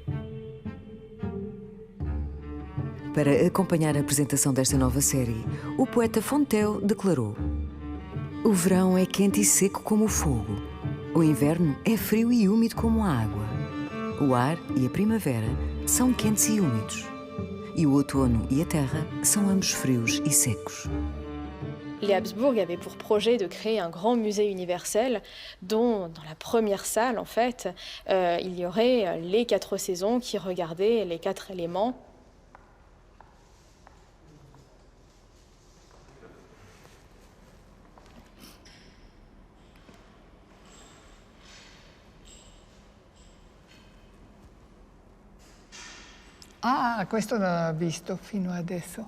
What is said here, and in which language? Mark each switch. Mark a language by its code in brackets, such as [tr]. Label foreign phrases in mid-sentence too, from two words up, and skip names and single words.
[pt] Para acompanhar a apresentação desta nova série, o poeta Fonteu declarou: "O verão é quente e seco como o fogo. O inverno é frio e úmido como a água. O ar e a primavera são quentes e úmidos. E o outono e a terra são ambos frios e secos." [fr] Les Habsbourg avaient pour projet de créer un grand musée universel dont, dans la première salle, en fait, il y aurait les 4 saisons qui regardaient les 4 éléments. [it] Ah, questo non l'ho visto fino adesso.